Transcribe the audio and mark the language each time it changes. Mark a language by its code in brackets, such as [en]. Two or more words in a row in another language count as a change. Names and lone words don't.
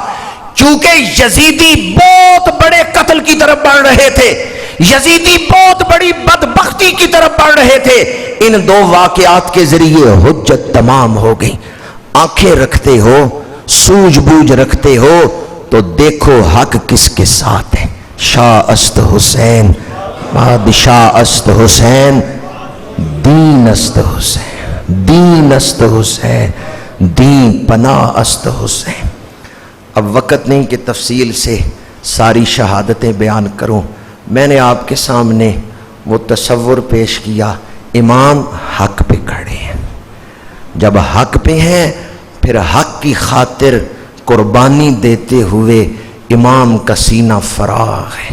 [ur] چونکہ یزیدی بہت بڑے قتل کی طرف بڑھ رہے تھے، یزیدی بہت بڑی بدبختی کی طرف بڑھ رہے تھے. ان 2 واقعات کے ذریعے حجت تمام ہو گئی. آنکھیں رکھتے ہو، سوجھ بوجھ رکھتے ہو تو دیکھو حق کس کے ساتھ ہے. [fa] شاہ است حسین، بادشاہ است حسین، دین است حسین، دین است حسین، دین پناہ است حسین. [ur] اب وقت نہیں کہ تفصیل سے ساری شہادتیں بیان کروں. میں نے آپ کے سامنے وہ تصور پیش کیا، امام حق پہ کھڑے ہیں. جب حق پہ ہیں پھر حق کی خاطر قربانی دیتے ہوئے امام کا سینہ فراغ ہے.